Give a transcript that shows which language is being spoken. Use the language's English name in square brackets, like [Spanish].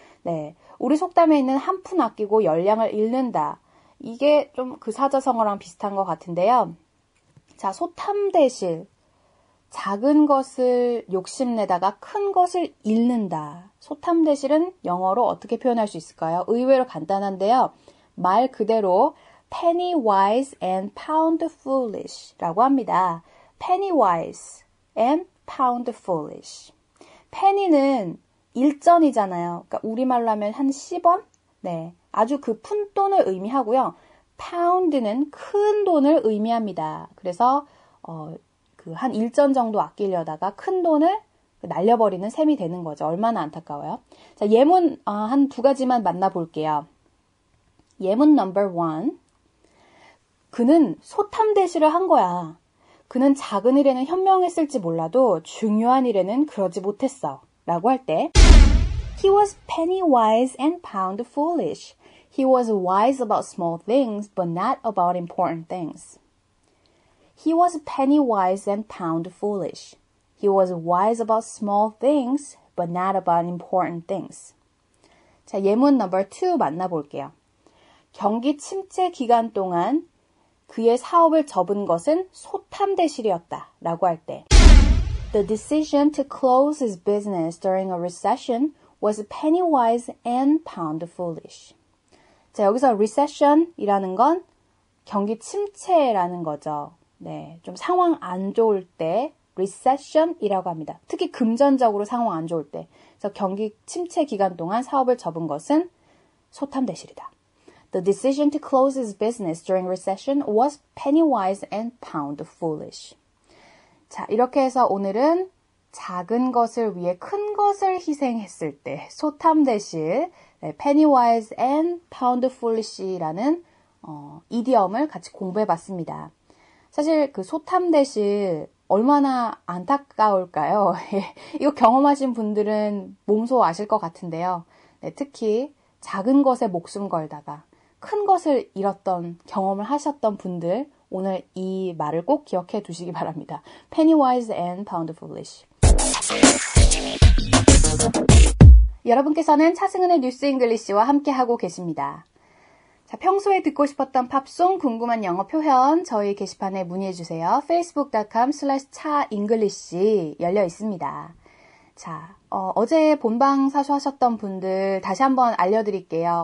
[Korean] 네, 우리 속담에 있는 한 푼 아끼고 열량을 잃는다. 이게 좀 그 사자성어랑 비슷한 것 같은데요. 자, 소탐대실. 작은 것을 욕심내다가 큰 것을 잃는다. 소탐대실은 영어로 어떻게 표현할 수 있을까요? 의외로 간단한데요. 말 그대로 [English] penny wise and pound foolish [Korean] 라고 합니다. [English] penny wise and pound foolish. [Korean] penny는 일전이잖아요. 그러니까 우리말로 하면 한 10원? 네, 아주 그 푼돈을 의미하고요. pound는 큰 돈을 의미합니다. 그래서 그 한 일전 정도 아끼려다가 큰 돈을 날려버리는 셈이 되는 거죠. 얼마나 안타까워요. 자, 예문 한 두 가지만 만나볼게요. 예문 넘버 1. 그는 소탐대실을 한 거야. 그는 작은 일에는 현명했을지 몰라도 중요한 일에는 그러지 못했어. 라고 할 때 [English] He was penny wise and pound foolish. He was wise about small things, but not about important things. He was penny wise and pound foolish. He was wise about small things, but not about important things. [Korean] 자, 예문 넘버 2 만나볼게요. 경기 침체 기간 동안 그의 사업을 접은 것은 소탐대실이었다. 라고 할 때 [English] The decision to close his business during a recession was penny wise and pound foolish. [Korean] 자, 여기서 recession이라는 건 경기 침체라는 거죠. 네, 좀 상황 안 좋을 때 recession이라고 합니다. 특히 금전적으로 상황 안 좋을 때. 그래서 경기 침체 기간 동안 사업을 접은 것은 소탐대실이다. [English] The decision to close his business during recession was penny wise and pound foolish. [Korean] 자, 이렇게 해서 오늘은 작은 것을 위해 큰 것을 희생했을 때 소탐대실, 네, [English] penny wise and pound foolish [Korean] 라는 이디엄을 같이 공부해봤습니다. 사실 그 소탐대실 얼마나 안타까울까요? 이거 경험하신 분들은 몸소 아실 것 같은데요. 네, 특히 작은 것에 목숨 걸다가 큰 것을 잃었던 경험을 하셨던 분들 오늘 이 말을 꼭 기억해 두시기 바랍니다. [English] penny wise and pound foolish. [Korean] 여러분께서는 차승은의 뉴스 잉글리시와 함께하고 계십니다. 자, 평소에 듣고 싶었던 팝송, 궁금한 영어 표현 저희 게시판에 문의해주세요. facebook.com/chaenglish 열려 있습니다. 자, 어제 본방 사수하셨던 분들 다시 한번 알려드릴게요.